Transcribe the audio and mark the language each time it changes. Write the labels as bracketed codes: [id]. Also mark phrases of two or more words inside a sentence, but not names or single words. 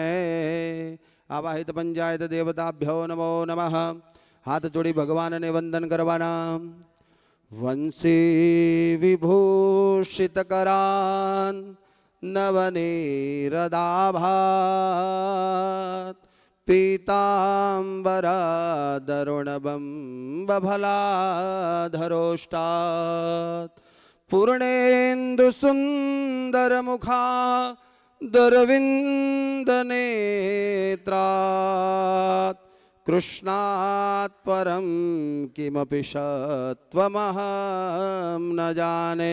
[sa] આવાહિત પંચાયત દેવતાભ્યો નમો નમઃ। [gu] હાથ જોડી ભગવાનને વંદન કરવાના। [sa] વંશી વિભૂષિત કરાન નવનીરદાભાત पीताम्बरादरुणबम्बफलाधरोष्टात् पूर्णेन्दुसुन्दरमुखा दरविन्दनेत्रात् कृष्णात् परं किमपि सत्त्वमहं न जाने।